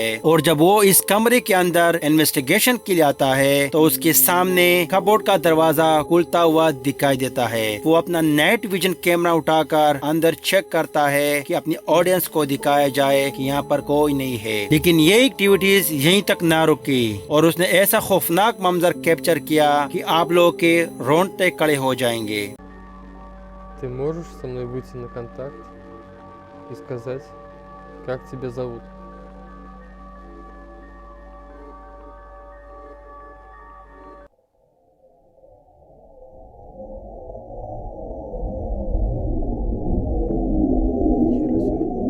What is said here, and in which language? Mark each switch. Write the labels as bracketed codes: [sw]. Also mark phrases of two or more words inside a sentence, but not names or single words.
[hi] और जब वो इस कमरे के अंदर इन्वेस्टिगेशन के लिए आता है तो उसके सामने कबोर्ड का दरवाजा खुलता हुआ दिखाई देता है। वो अपना [en] night vision camera [hi] उठाकर अंदर चेक करता है कि अपनी ऑडियंस को दिखाया जाए कि यहाँ पर कोई नहीं है, लेकिन ये एक्टिविटीज यहीं तक ना रुकी और उसने ऐसा खौफनाक मंजर कैप्चर किया कि आप लोग के रोंगटे खड़े हो जाएंगे। [ru] Ты можешь со мной выйти на контакт и сказать, как тебя зовут? Нихера себе.